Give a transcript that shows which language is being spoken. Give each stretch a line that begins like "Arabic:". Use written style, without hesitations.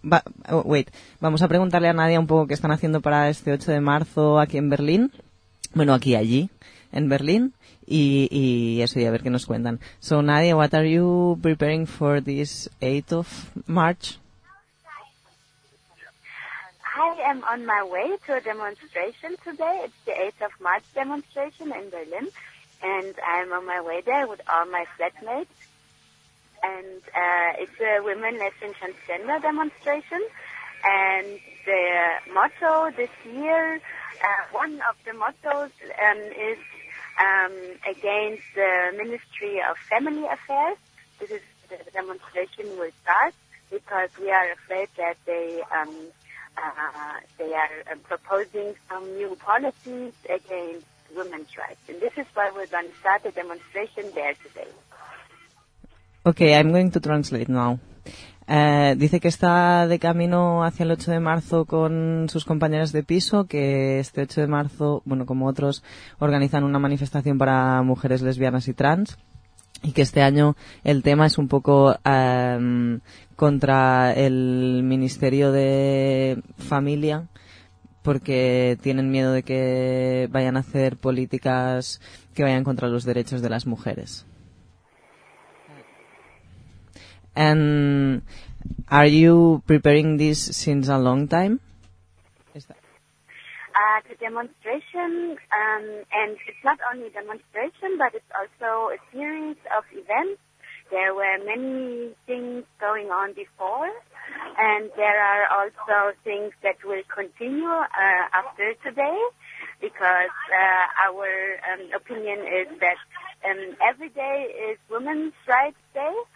Spanish: Wait, vamos a preguntarle a Nadia un poco qué están haciendo para este 8 de marzo aquí en Berlín. Bueno, aquí allí, en Berlín. Y eso, y a ver qué nos cuentan.
English: So, Nadia, what are you preparing for this 8th of March? I am on my way to a demonstration today. It's the 8th of March demonstration in Berlin. And I'm on my way there with all my flatmates. And it's a women, lesbian, transgender demonstration. And the motto this year, one of the mottos is against the Ministry of Family Affairs. This is the demonstration will start because we are afraid that they are proposing some new policies against women's rights. And this is why we're going to start the demonstration there today. Okay, I'm going to translate now.
Spanish: Dice que está de camino hacia el 8 de marzo con sus compañeras de piso, que este 8 de marzo, bueno, como otros, organizan una manifestación para mujeres lesbianas y trans, y que este año el tema es un poco contra el Ministerio de Familia, porque tienen miedo de que vayan a hacer políticas que vayan contra los derechos de las mujeres.
English: And are you preparing this since a long time? The demonstration, and it's not only a demonstration, but it's also a series of events. There were many things going on before, and there are also things that will continue after today, because our opinion is that every day is Women's Rights Day.